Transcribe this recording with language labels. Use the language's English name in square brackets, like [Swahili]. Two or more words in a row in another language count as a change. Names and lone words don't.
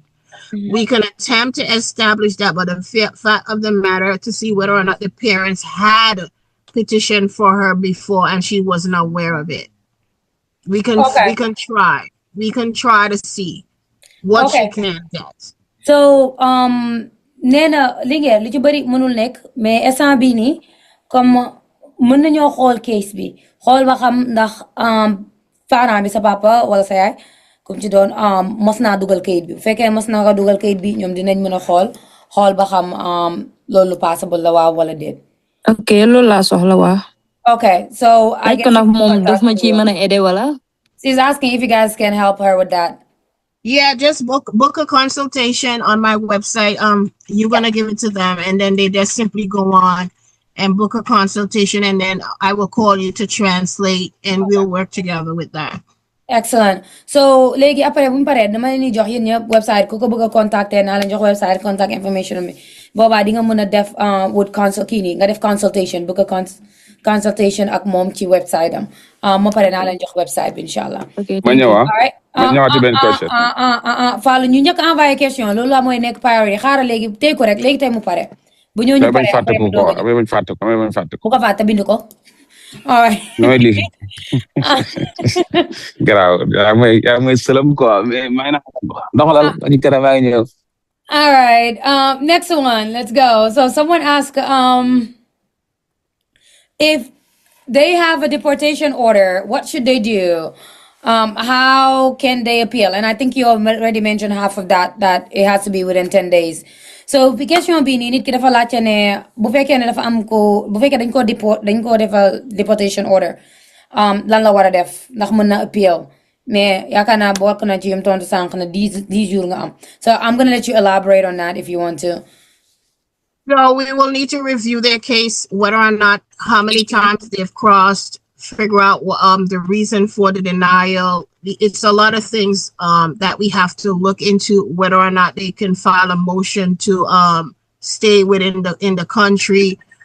[English] We can attempt to establish that, but the fact of the matter to see whether or not the parents had petitioned for her before and she wasn't aware of it. We can try. We can try to see what she can get. [Wolof] So nee na Linguère li ci bëri mënul nekk mais instant bii nii comme mën nañoo xool case bi xool ba xam ndax parent bi sa papa wala sa yaay comme ci doon mos naa dugal kayit bi bu fekkee mos naa ko dugal kayit bi ñoom dinañ mën a xool ba xam loolu possible la waaw wala déet. Ok, loolu laa soxla waa. [English] Okay, so I guess [Wolof] moom daf ma ci mën a aider wala. [English] She's asking if you guys can help her with that. Yeah, just book a consultation on my website. You're gonna give it to them, and then they just simply go on and book a consultation, and then I will call you to translate, and we'll work together with that. Excellent. [Wolof] So léegi après bu mu paree dama leen di jox yéen ñëpp website ku ko bëgg a contacter naa leen jox [English] website contact information [Wolof] bi boobaa di nga mën a def with nga def [English] consultation book a consultation [Wolof] ak moom ci website am ma pare naa leen jox website bi [Arabic] إن شاء الله. [Wolof] ma ñëwaat benn question. Fallou ñu njëkk envoyé question loolu la mooy nekk priorité xaaral léegi tey ko rek léegi tey mu pare. bu ñëw ñu pare après mu doog a bañ fàtte ko bu ko fàtte bind ko. [English] All right. No, listen. [Wolof] Garaaw yaa may sëlam quoi mais may na doxalal ñu kara maa ngi ñëw. [English] All right. Next one. Let's go. So someone asked if they have a deportation order, what should they do? How can they appeal? And I think you already mentioned half of that it has to be within 10 days. [Wolof] So question bi nii nit ki dafa laajte ne bu fekkee ne dafa am ko bu fekkee dañ ko defal [English] deportation order [Wolof] lan la war a def ndax mën na appeal mais yaakaar naa bokk na ci yum tontu sànq na 10 jours nga am. [English] So I'm gonna let you elaborate on that if you want to. So we will need to review their case, whether or not, how many times they've crossed, figure out the reason for the denial. It's a lot of things that we have to look into, whether or not they can file a motion to stay within the country.